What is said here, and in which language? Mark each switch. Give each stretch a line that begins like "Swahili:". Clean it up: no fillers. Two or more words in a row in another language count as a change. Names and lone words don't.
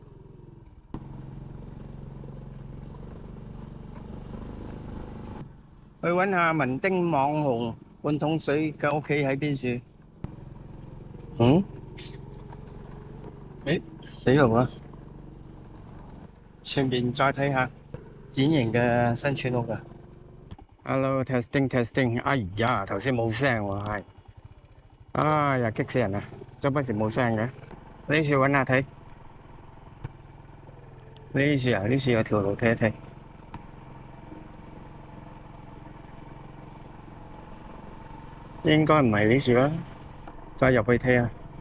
Cantonese: 去揾下文丁網紅半桶水嘅屋企喺邊處？嗯？誒，死路啦！前面再睇下典型嘅新村屋㗎。
English: Hello testing testing，
Cantonese: 哎呀，頭先冇聲喎，係，哎呀激死人啊！周不時冇聲嘅。呢處揾下睇，呢處啊，呢處有條路睇一睇，應該唔係呢處啦，再入去睇下。